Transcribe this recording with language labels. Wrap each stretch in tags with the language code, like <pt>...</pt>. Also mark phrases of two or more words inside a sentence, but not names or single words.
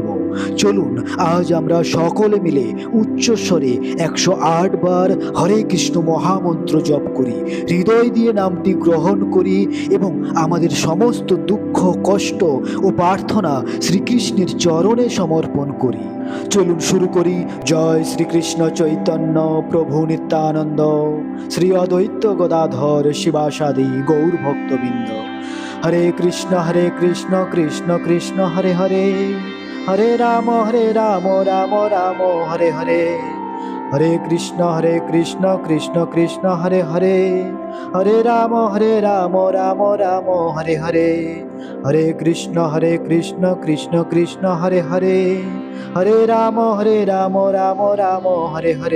<bn>চলুন আজ আমরা সকলে মিলে উচ্চস্বরে 108 বার হরে কৃষ্ণ মহামন্ত্র জপ করি, হৃদয় দিয়ে নামটি গ্রহণ করি এবং আমাদের সমস্ত দুঃখ, কষ্ট ও প্রার্থনা শ্রীকৃষ্ণের চরণে সমর্পণ করি। চলুন শুরু করি। জয় শ্রীকৃষ্ণ চৈতন্য প্রভু নিত্যানন্দ, শ্রী অদ্বৈত গদাধর শিবাসাদি গৌর ভক্তবৃন্দ। হরে কৃষ্ণ কৃষ্ণ কৃষ্ণ হরে হরে, হরে রাম রাম রাম হরে হরে। হরে কৃষ্ণ কৃষ্ণ কৃষ্ণ হরে হরে, হরে রাম রাম রাম হরে হরে। হরে কৃষ্ণ কৃষ্ণ কৃষ্ণ হরে হরে, হরে রাম রাম রাম হরে হরে।</bn>